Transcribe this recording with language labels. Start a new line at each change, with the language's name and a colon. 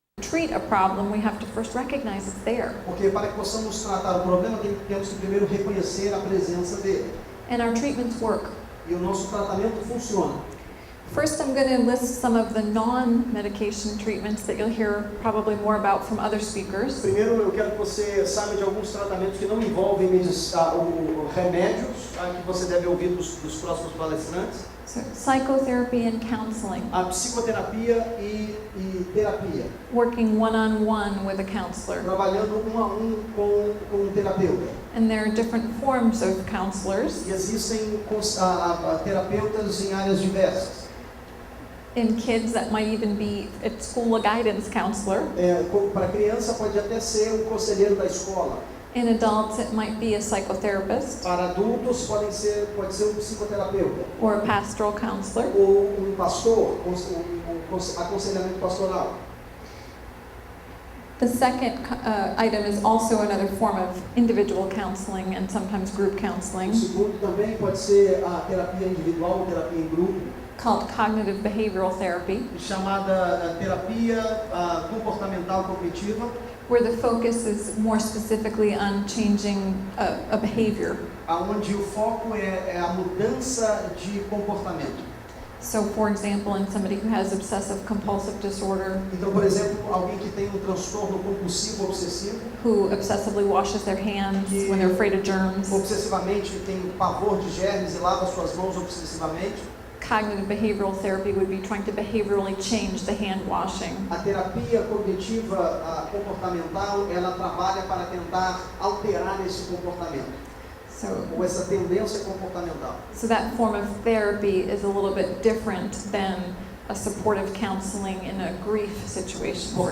English: Treat a problem, we have to first recognize it's there.
Portuguese: Porque para que possamos tratar o problema, temos que primeiro reconhecer a presença dele.
English: And our treatments work.
Portuguese: E o nosso tratamento funciona.
English: First, I'm going to list some of the non-medication treatments that you'll hear probably more about from other speakers.
Portuguese: Primeiro, eu quero que você saiba de alguns tratamentos que não envolvem remédios, que você deve ouvir dos próximos palestrantes.
English: So psychotherapy and counseling,
Portuguese: A psicoterapia e terapia.
English: working one-on-one with a counselor.
Portuguese: Trabalhando um a um com um terapeuta.
English: And there are different forms of counselors.
Portuguese: E existem terapeutas em áreas diversas.
English: In kids, that might even be at school a guidance counselor.
Portuguese: Para criança pode até ser um conselheiro da escola.
English: In adults, it might be a psychotherapist
Portuguese: Para adultos pode ser um psicoterapeuta
English: or a pastoral counselor.
Portuguese: ou um pastor, aconselhamento pastoral.
English: The second item is also another form of individual counseling and sometimes group
Portuguese: O
English: counseling
Portuguese: segundo também pode ser a terapia individual ou terapia em grupo,
English: called cognitive behavioral therapy,
Portuguese: chamada terapia comportamental cognitiva,
English: where the focus is more specifically on changing a behavior.
Portuguese: onde o foco é a mudança de comportamento.
English: So, for example, in somebody who has obsessive compulsive disorder,
Portuguese: Então, por exemplo, alguém que tem um transtorno compulsivo obsessivo,
English: who obsessively washes their hands when they're afraid of germs,
Portuguese: obsessivamente tem pavor de germes e lava suas mãos obsessivamente,
English: cognitive behavioral therapy would be trying to behaviorally change the hand washing.
Portuguese: a terapia cognitiva comportamental, ela trabalha para tentar alterar esse comportamento, ou essa tendência comportamental.
English: So that form of therapy is a little bit different than a supportive counseling in a grief situation, for